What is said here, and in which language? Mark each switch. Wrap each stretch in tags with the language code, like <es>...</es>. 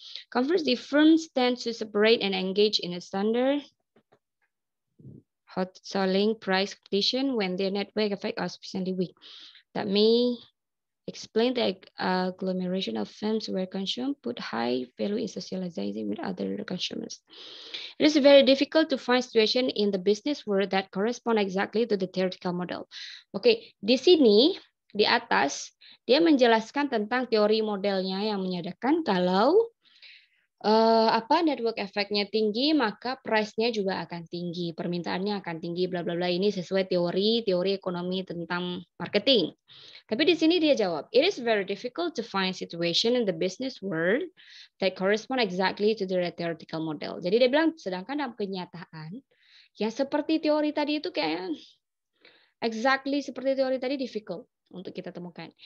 <en>Conversely, firms tend to separate and engage in a standard hot selling price competition when their network effects are sufficiently weak. That may explain the agglomeration of firms where consumers put high value in socializing with other consumers. It is very difficult to find situation in the business world that correspond exactly to the theoretical model.</en> <id>Oke, di sini di atas dia menjelaskan tentang teori modelnya yang menyatakan kalau network efeknya tinggi, maka price-nya juga akan tinggi, permintaannya akan tinggi, bla bla bla. Ini sesuai teori ekonomi tentang marketing. Tapi di sini dia jawab,</id> <en>it is very difficult to find situation in the business world that correspond exactly to the theoretical model.</en> <id>Jadi dia bilang, sedangkan dalam kenyataan, yang seperti teori tadi itu kayak exactly seperti teori tadi difficult untuk kita temukan.</id>